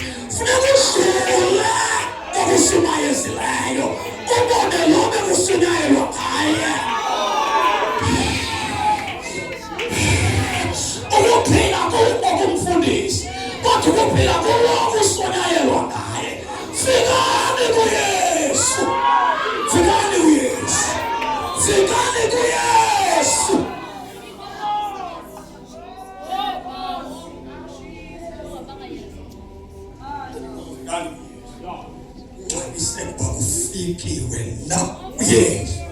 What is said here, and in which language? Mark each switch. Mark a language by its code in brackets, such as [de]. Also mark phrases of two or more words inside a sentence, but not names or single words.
[xh] Funeka udlule okushumayezileyo. Ubone lo bekushunyayelwa ngaye. Ukuphila kumfundisi kodwa ukuphila kulo kushonyayelwa ngaye. Fikani kuYesu. Fikani kuYesu. Fikani kuYesu. Isekuba kufikiwe na kuYesu.